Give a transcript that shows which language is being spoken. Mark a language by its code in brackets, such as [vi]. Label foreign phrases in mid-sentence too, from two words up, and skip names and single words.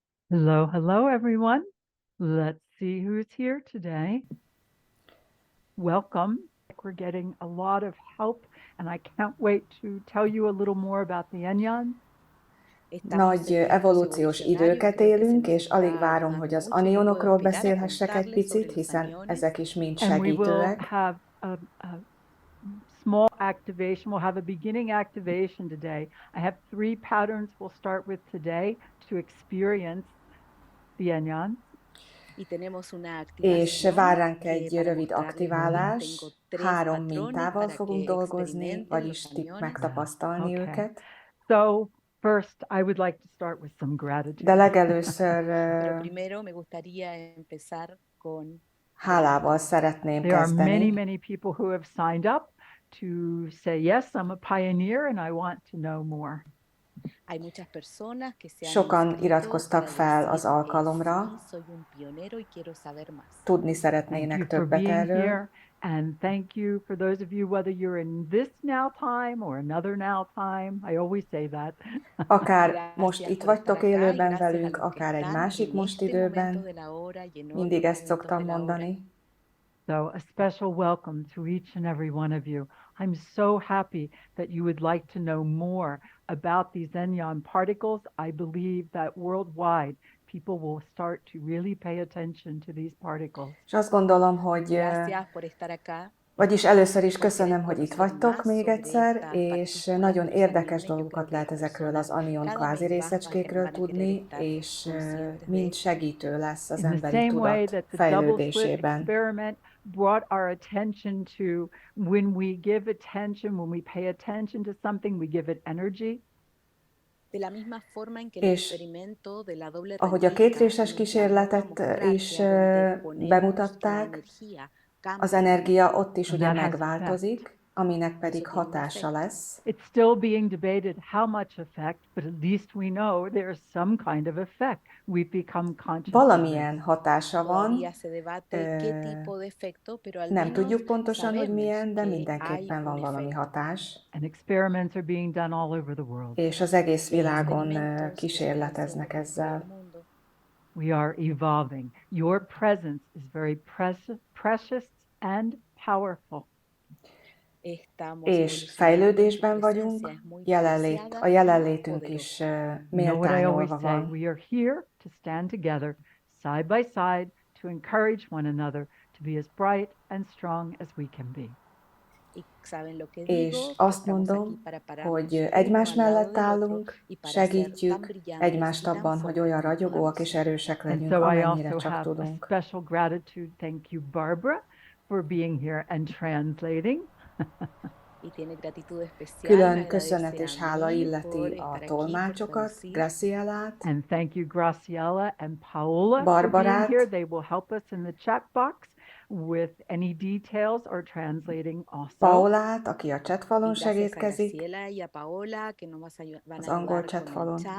[en] Hello, hello, everyone. Let's see who's here today. Welcome. We're getting a lot of help, and I can't wait to tell you a little more about the Anyons. [hu] Nagy evolúciós időket élünk, és alig várom, hogy az anyonokról beszélhessek egy picit, hiszen ezek is mind [en] And we will [hu] segítőek. [en] have a small activation. We'll have a beginning activation today. I have 3 patterns we'll start with today to experience the Anyons. [hu] És vár ránk egy rövid aktiválás, 3 mintával fogunk dolgozni, vagyis megtapasztalni őket. [en] So first, I would like to start with some gratitude. [hu] De legelőször hálával szeretném [en] There are [hu] kezdeni. [en] many people who have signed up to say, yes, I'm a pioneer and I want to know more. [hu] Sokan iratkoztak fel az alkalomra, tudni szeretnének többet erről. [en] And thank you for those of you, whether you're in this now time or another now time. I always say that. [hu] Akár most itt vagytok élőben velünk, akár egy másik most időben, mindig ezt szoktam mondani. [en] So a special welcome to each and every one of you. I'm so happy that you would like to know more about these Enyon particles. I believe that worldwide people will start to really pay attention to these particles. [hu] És azt gondolom, hogy vagyis először is köszönöm, hogy itt vagytok még egyszer, és nagyon érdekes dolgokat lehet ezekről az anion kvázi részecskékről tudni, és mind segítő lesz az emberi tudat fejlődésében. [en] Brought our attention to when we give attention, when we pay attention to something, we give it energy. [hu] És ahogy a kétréses kísérletet is bemutatták, az energia ott is ugye megváltozik, aminek pedig hatása lesz. [en] It's still being debated how much effect, but at least we know there's some kind of effect. We've become conscious. [hu] Valamilyen hatása van, nem tudjuk pontosan, hogy milyen, de mindenképpen van valami hatás. [en] And experiments are being done all over the world. [hu] És az egész világon kísérleteznek ezzel. [en] We are evolving. Your presence is very precious and powerful. [hu] És fejlődésben vagyunk, a jelenlétünk is méltányolva van. [en] We are here to stand together, side by side, to encourage one another to be as bright and strong as we can be. [hu] És azt mondom, hogy egymás mellett állunk, segítjük egymást abban, hogy olyan ragyogóak és erősek legyünk, amennyire csak tudunk. [en] Special gratitude, thank you, Barbara, for being here and translating. [hu] Külön köszönet és hála illeti a tolmácsokat, Gracielát, [en] and thank you, Graciela and Paola, [hu] Barbarát, [en] for being here. They will help us in the chat box with any details or translating also. [hu] Paolát, aki a chatfalon segítkezik, az angol chatfalon.